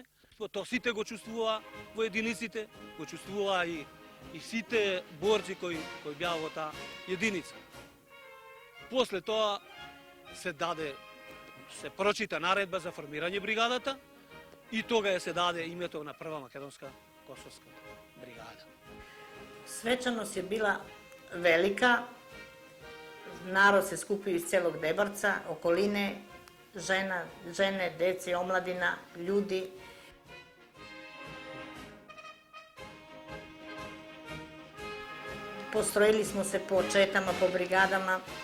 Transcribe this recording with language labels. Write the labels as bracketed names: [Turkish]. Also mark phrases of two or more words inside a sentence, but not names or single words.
[Macedonian] Тоа сите го чувствуваа во единиците, го чувствуваа и сите борци кои беа во таа единица. После тоа се прочита наредба за формирање бригадата и тога се даде името на прва македонска косовска бригада. [Serbian] Svečanost je bila velika, narod se skupio iz celog Debarca, okoline, žene, dece, omladina, ljudi. Postrojili smo se po četama, po brigadama.